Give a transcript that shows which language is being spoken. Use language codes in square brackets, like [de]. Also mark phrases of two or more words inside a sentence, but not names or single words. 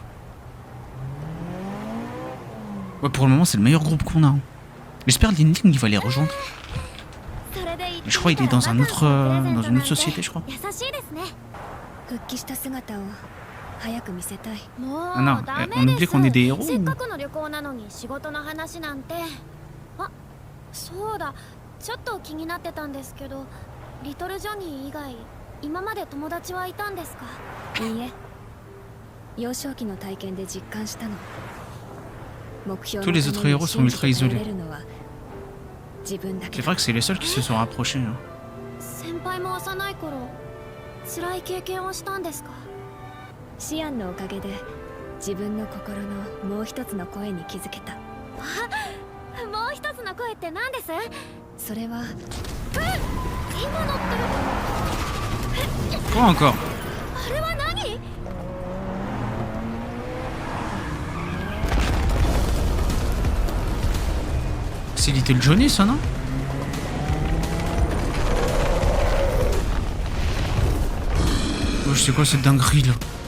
[fr] Ouais, pour le moment, c'est le meilleur groupe qu'on a. Hein. J'espère que l'Inting il va les rejoindre. Mais je crois qu'il est dans un autre, dans une autre société, je crois. Ah non, on oublie qu'on est des héros. Ou... [ja] ちょっと気になってたんですけど、リトルジョニー以外、今まで友達はいたんですか？いいえ。幼少期の体験で実感したの。 [fr] Tous les autres héros sont ultra isolés. C'est vrai que c'est les seuls qui se sont rapprochés. Hein. [ja] 先輩も幼い頃、辛い経験をしたんですか？シアンのおかげで自分の心のもう一つの声に気づけた。もう一つの声って何です？それは今のって [fr] Quoi encore? [ja] あれは何？ [fr] C'est Little Johnny ça, non? Oh, c'est quoi cette dinguerie là?